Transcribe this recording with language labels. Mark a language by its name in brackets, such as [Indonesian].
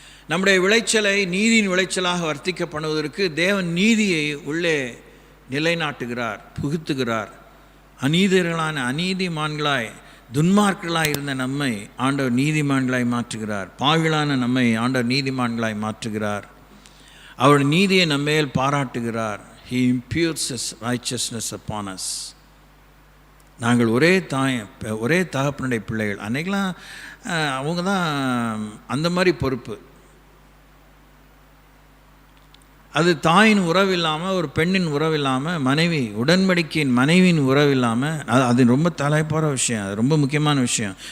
[Tamil] நம்முடைய விளைச்சலை நீதியின் விளைச்சலாக வர்த்திக்க பண்ணுவதற்கு தேவன் நீதியை உள்ளே நிலைநாட்டுகிறார், புகுத்துகிறார். அநீதிகளான அநீதிமான்களாய் துன்மார்க்களாய் இருந்த நம்மை ஆண்டவர் நீதிமான்களாய் மாற்றுகிறார். பாவிகளான நம்மை ஆண்டவர் நீதிமான்களாய் மாற்றுகிறார். அவருடைய நீதியை நம்மேல் பாராட்டுகிறார். [English] He imputes his righteousness upon us. [Tamil] நாங்கள் ஒரே தகப்பனுடைய பிள்ளைகள். அன்றைக்கெலாம் அவங்க தான் அந்த மாதிரி பொறுப்பு. அது தாயின் உறவு இல்லாமல், ஒரு பெண்ணின் உறவு இல்லாமல், மனைவி உடன்படிக்கையின் மனைவியின் உறவு இல்லாமல், அது ரொம்ப தலைப்பாற விஷயம், அது ரொம்ப முக்கியமான விஷயம்.